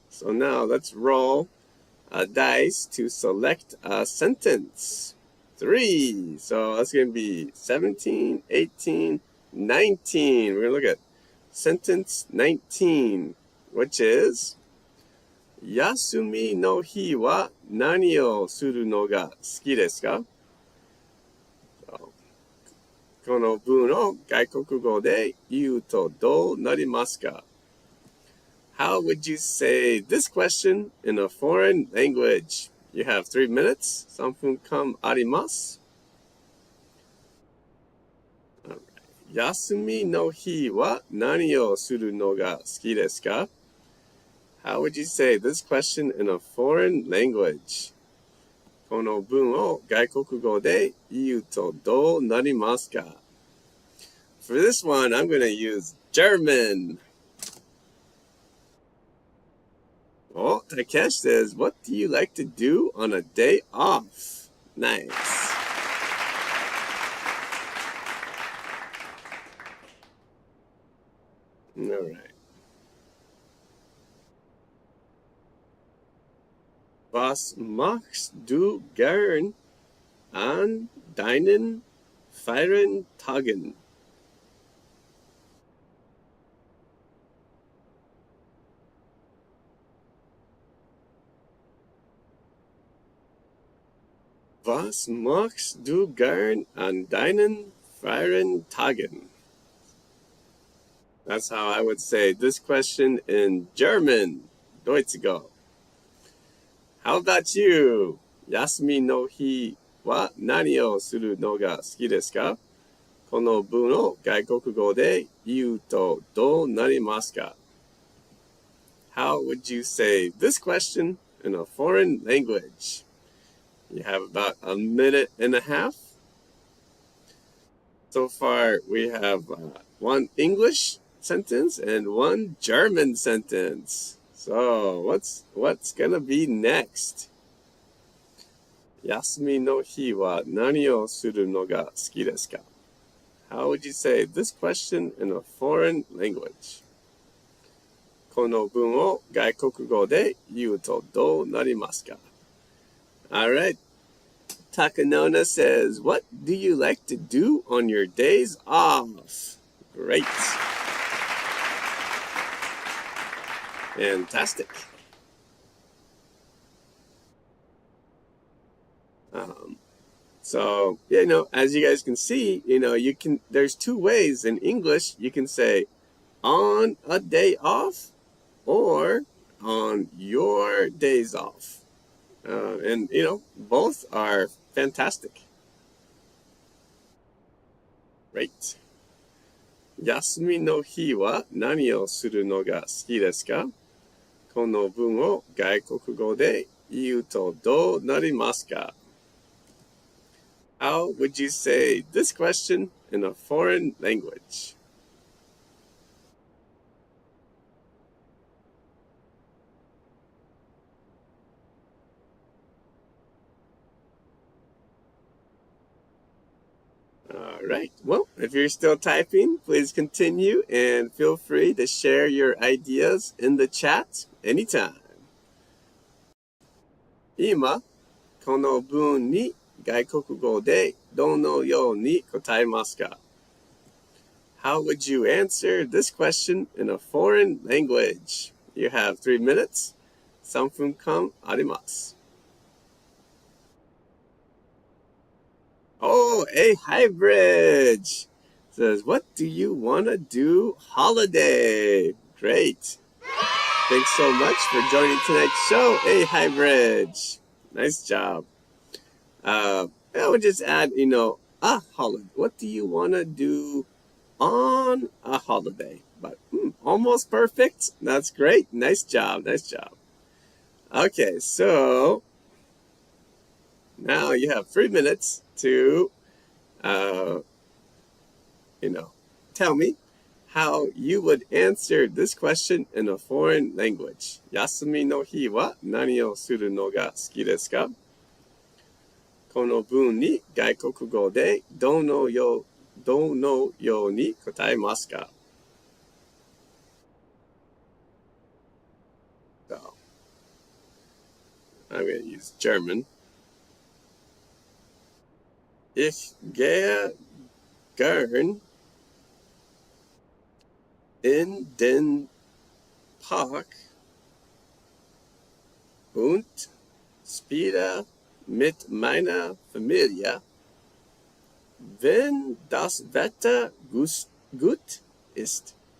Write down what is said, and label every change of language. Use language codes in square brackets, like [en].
[en] So now let's roll a dice to select a sentence. 3. So that's going to be 17, 18, 19. We're going to look at sentence 19, which is, [ja] 休みの日は何をするのが好きですか？この文を外国語で言うとどうなりますか？ [en] How would you say this question in a foreign language? You have 3 minutes. [ja] 3分間あります。休みの日は何をするのが好きですか？ [en] How would you say this question in a foreign language? [ja] この文を外国語で言うとどうなりますか？ [en] For this one, I'm going to use German. Oh, Takesh says, what do you like to do on a day off? Nice. All right. [de] Was machst du gern an deinen freien Tagen? Was machst du gern an deinen freien Tagen? [en] That's how I would say this question in German. ドイツ語。How about you? [ja] 休みの日は何をするのが好きですか？この文を外国語で言うとどうなりますか？ [en] How would you say this question in a foreign language? You have about a minute and a half. So far, we have one English sentence and one German sentence. So what's gonna be next? [ja] 休みの日は何をするのが好きですか? [en] How would you say this question in a foreign language? [ja] この文を外国語で言うとどうなりますか? [en] All right. Takanona says, what do you like to do on your days off? Great. Fantastic. So, as you guys can see, there's two ways in English. You can say on a day off or on your days off. And both are fantastic. Right. [ja] 休みの日は何をするのが好きですか？この文を外国語で言うとどうなりますか? [en] How would you say this question in a foreign language? All right. Well, if you're still typing, please continue and feel free to share your ideas in the chat anytime. [ja] 今、この文に外国語でどのように答えますか? [en] How would you answer this question in a foreign language? You have 3 minutes. [ja] 3分間あります。 [en] Oh, a hybrid says, what do you want to do holiday? Great. Thanks so much for joining tonight's show, a hybrid. Nice job. I would just add, a holiday. What do you want to do on a holiday? But almost perfect. That's great. Nice job. Nice job. Okay, so now you have 3 minutes to, tell me how you would answer this question in a foreign language. [ja] 休みの日は何をするのが好きですか? この文に外国語でどのように答えますか? [en] So, I'm going to use German. [de] Ich gehe gern in den Park und spiele mit meiner Familie, wenn das Wetter gut ist.